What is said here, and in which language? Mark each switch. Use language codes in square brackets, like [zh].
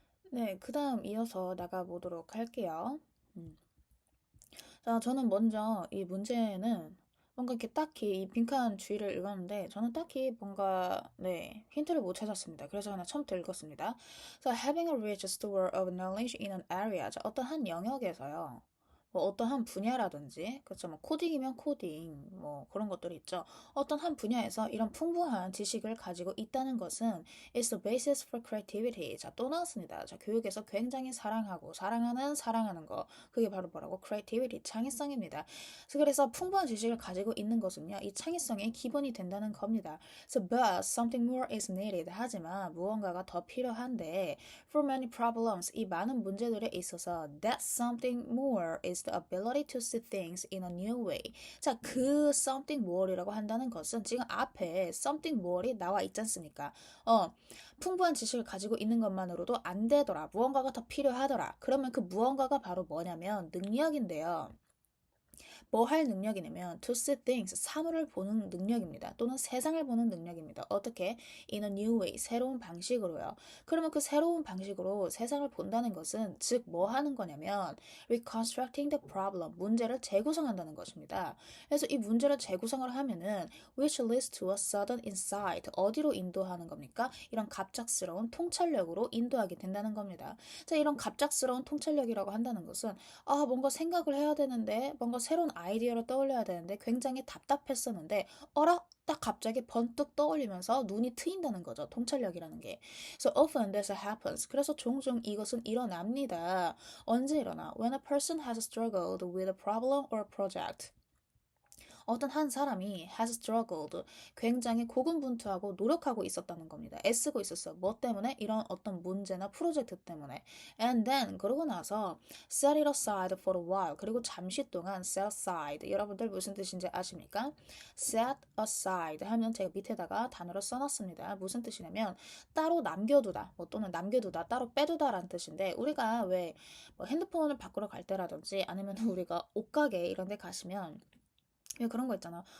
[ko] 네, 그 다음 이어서 나가보도록 할게요. 음. 자, 저는 먼저 이 문제는 뭔가 이렇게 딱히 이 빈칸 주의를 읽었는데 저는 딱히 뭔가 네 힌트를 못 찾았습니다. 그래서 하나 처음부터 읽었습니다. [en] So having a rich store of knowledge in an area. [ko] 자, 어떤 한 영역에서요. 뭐 어떤 한 분야라든지 그렇죠. 뭐 코딩이면 코딩 뭐 그런 것들이 있죠. 어떤 한 분야에서 이런 풍부한 지식을 가지고 있다는 것은 [en] is the basis for creativity. [ko] 자, 또 나왔습니다. 자, 교육에서 굉장히 사랑하는 거. 그게 바로 뭐라고? creativity, 창의성입니다. 그래서 풍부한 지식을 가지고 있는 것은요, 이 창의성의 기본이 된다는 겁니다. [en] So, but something more is needed. [ko] 하지만 무언가가 더 필요한데, [en] for many problems, [ko] 이 많은 문제들에 있어서, [en] that something more is the ability to see things in a new way. [ko] 자, 그 [en] something more [ko] 이라고 한다는 것은 지금 앞에 something more이 나와 있지 않습니까? 풍부한 지식을 가지고 있는 것만으로도 안 되더라. 무언가가 더 필요하더라. 그러면 그 무언가가 바로 뭐냐면 능력인데요. 뭐 할 능력이냐면 [en] to see things, [ko] 사물을 보는 능력입니다. 또는 세상을 보는 능력입니다. 어떻게? [en] In a new way, [ko] 새로운 방식으로요. 그러면 그 새로운 방식으로 세상을 본다는 것은 즉 뭐 하는 거냐면 [en] reconstructing the problem, [ko] 문제를 재구성한다는 것입니다. 그래서 이 문제를 재구성을 하면은 [en] which leads to a sudden insight, [ko] 어디로 인도하는 겁니까? 이런 갑작스러운 통찰력으로 인도하게 된다는 겁니다. 자, 이런 갑작스러운 통찰력이라고 한다는 것은 뭔가 생각을 해야 되는데, 뭔가 새로운 아이디어를 떠올려야 되는데, 굉장히 답답했었는데, 어라? 딱 갑자기 번뜩 떠올리면서 눈이 트인다는 거죠. 통찰력이라는 게. [en] So often this happens. [ko] 그래서 종종 이것은 일어납니다. 언제 일어나? [en] When a person has struggled with a problem or project. [ko] 어떤 한 사람이 [en] has struggled, [ko] 굉장히 고군분투하고 노력하고 있었다는 겁니다. 애쓰고 있었어요. 뭐 때문에? 이런 어떤 문제나 프로젝트 때문에. [en] And then [ko] 그러고 나서 [en] set it aside for a while. [ko] 그리고 잠시 동안 set aside. 여러분들 무슨 뜻인지 아십니까? set aside 하면 제가 밑에다가 단어를 써놨습니다. 무슨 뜻이냐면 따로 남겨두다, 뭐 또는 남겨두다, 따로 빼두다라는 뜻인데 우리가 왜 뭐 핸드폰을 바꾸러 갈 때라든지 아니면 우리가 옷가게 이런 데 가시면 왜 그런 거 있잖아.